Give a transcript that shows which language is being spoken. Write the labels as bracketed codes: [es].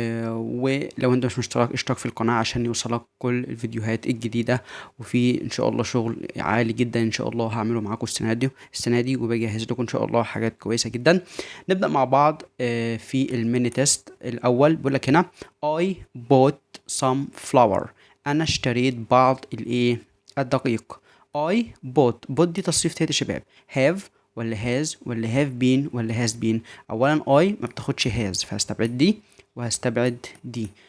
[ar] ولو انت مش مشترك اشترك في القناة عشان يوصلك كل الفيديوهات الجديدة. وفي ان شاء الله شغل عالي جدا ان شاء الله هعمله معاكم السنة دي وبجهز لكم ان شاء الله حاجات كويسة جدا. نبدأ مع بعض في الميني تيست الاول. بيقول لك هنا [en] I bought some flour. [ar] انا اشتريت بعض الدقيق. [en] I bought [ar] دي تصريف تاني يا شباب. [en] have ولا has ولا have been ولا has been. [ar] اولا I ما بتاخدش has، فهستبعد دي وهستبعد دي.